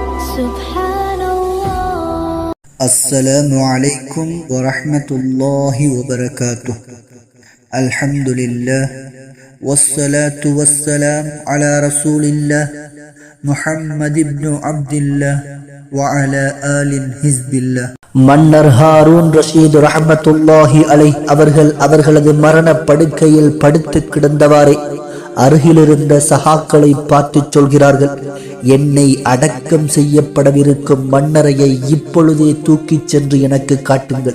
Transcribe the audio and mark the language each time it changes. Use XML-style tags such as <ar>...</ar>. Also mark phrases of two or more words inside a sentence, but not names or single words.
<ar>السلام عليكم ورحمة الله وبركاته. الحمد لله والصلاة والسلام على رسول الله محمد بن عبد الله وعلى آل حزب الله.</ar> <ta>மன்னர் ஹாரூன் ரஷீத்</ta> <ar>رحمة الله عليه</ar> <ta>அவர்களது மரண படுக்கையில் படுத்து கிடந்தவாறே அருகிலிருந்த சஹாக்களை பார்த்து சொல்கிறார்கள், என்னை அடக்கம் செய்யப்படவிருக்கும் மன்னரையை இப்பொழுதே தூக்கிச் சென்று எனக்கு காட்டுங்கள்.</ta>